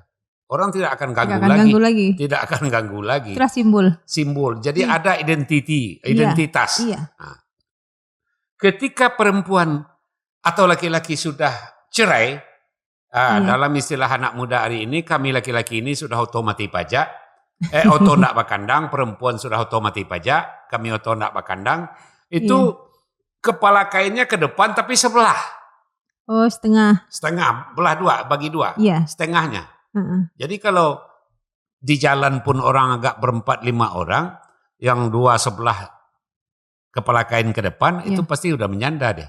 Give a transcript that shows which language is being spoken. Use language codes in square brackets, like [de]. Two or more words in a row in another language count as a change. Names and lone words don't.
[id] Orang tidak akan ganggu lagi. Tidak akan ganggu lagi. Itu simbol. Jadi ada identitas. Nah, ketika perempuan atau laki-laki sudah cerai, dalam istilah anak muda hari ini, kami laki-laki ini sudah otomati pajak. [min] Oto ndak bakandang, [id] perempuan sudah otomati pajak, [min] kami oto ndak bakandang. [id] Itu kepala kainnya ke depan tapi sebelah. Oh, setengah. Setengah, belah 2, bagi 2. Setengahnya. Jadi kalau di jalan pun orang agak berempat 5 orang, yang 2 sebelah kepala kain ke depan, itu pasti udah menyanda deh.